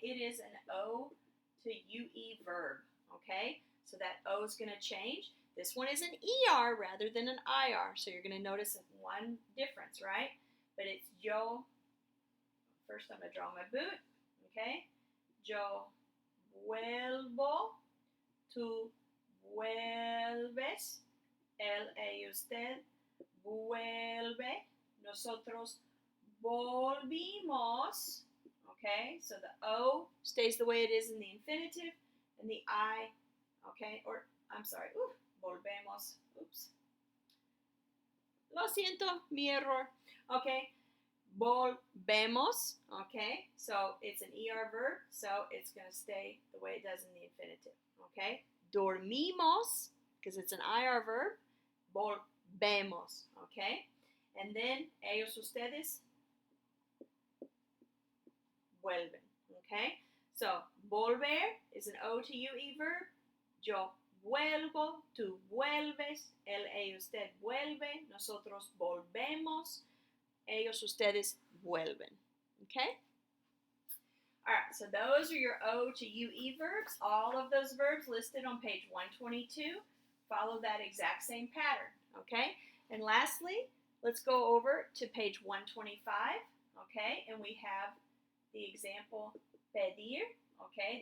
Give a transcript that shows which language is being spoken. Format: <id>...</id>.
<en>It is an O to UE verb, okay? So that O is going to change. This one is an ER rather than an IR, so you're going to notice one difference, right? But it's yo, first I'm going to draw my boot, okay?</en> <es>Yo vuelvo, tú vuelves, él y usted vuelve, nosotros volvimos, okay?</es> <en>So the O stays the way it is in the infinitive, and the I, okay, or I'm sorry, volvemos, oops.</en> <es>Lo siento, mi error, okay? Volvemos, okay?</es> <en>So it's an ER verb, so it's going to stay the way it does in the infinitive, okay? Dormimos, because it's an IR verb, volvemos, okay? And then ellos, ustedes, vuelven, okay? So volver is an O to UE verb.</en> <es>Yo vuelvo, tú vuelves, él y usted vuelve, nosotros volvemos, ellos, ustedes vuelven, okay?</es> <en>All right, so those are your O to UE verbs. All of those verbs listed on page 122 follow that exact same pattern, okay? And lastly, let's go over to page 125, okay? And we have the example pedir, okay?</en>